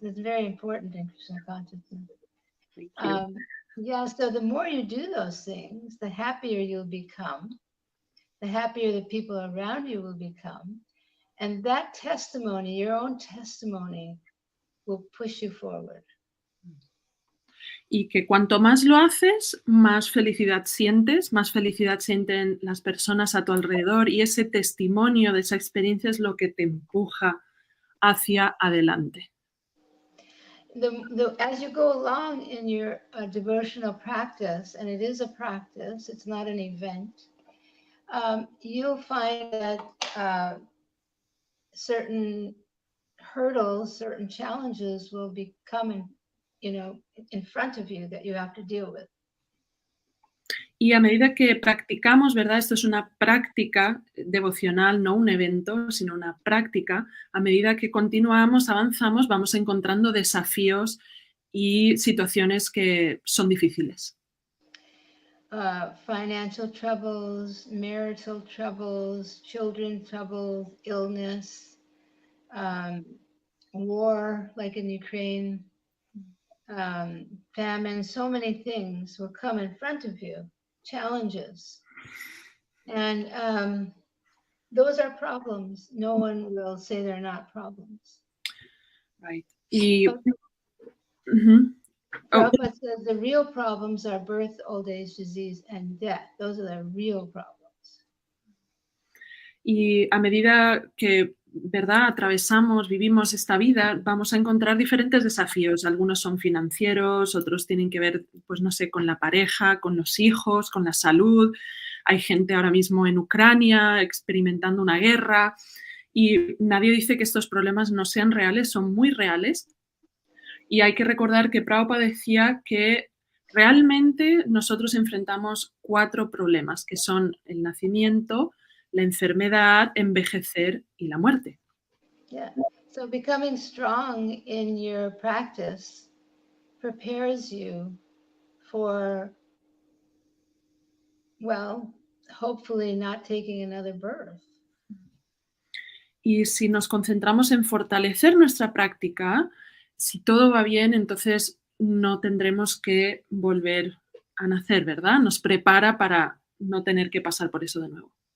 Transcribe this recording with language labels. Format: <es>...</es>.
<en>It's very important in Krishna consciousness. Thank you. Yeah, so the more you do those things, the happier you'll become, the happier the people around you will become. And that testimony, your own testimony, will push you forward.</en> <es>Y que cuanto más lo haces, más felicidad sientes, más felicidad sienten las personas a tu alrededor y ese testimonio de esa experiencia es lo que te empuja hacia adelante.</es> <en>As you go along in your devotional practice, and it is a practice, it's not an event, you'll find that certain hurdles, certain challenges will be coming, in front of you that you have to deal with.</en> <es>Y a medida que practicamos, ¿verdad? Esto es una práctica devocional, no un evento, sino una práctica. A medida que continuamos, avanzamos, vamos encontrando desafíos y situaciones que son difíciles.</es> <en>Financial troubles, marital troubles, children troubles, illness, war, like in Ukraine, famine, so many things will come in front of you, challenges. And those are problems. No one will say they're not problems. Right.</en> <es>Y,</es> <en>Okay. Oh, Prabhupada says the real problems are birth, old age, disease, and death. Those are the real problems.</en> <es>y a medida que, ¿verdad?, atravesamos, vivimos esta vida, vamos a encontrar diferentes desafíos. Algunos son financieros, otros tienen que ver, pues no sé, con la pareja, con los hijos, con la salud. Hay gente ahora mismo en Ucrania experimentando una guerra y nadie dice que estos problemas no sean reales, son muy reales. Y hay que recordar que Prabhupada decía que realmente nosotros enfrentamos 4 problemas, que son el nacimiento, la enfermedad, envejecer y la muerte.</es> <en>Yeah. So becoming strong in your practice prepares you for, well, hopefully not taking another birth.</en> <es>Y si nos concentramos en fortalecer nuestra práctica, si todo va bien, entonces no tendremos que volver a nacer, ¿verdad? Nos prepara para no tener que pasar por eso de nuevo.</es>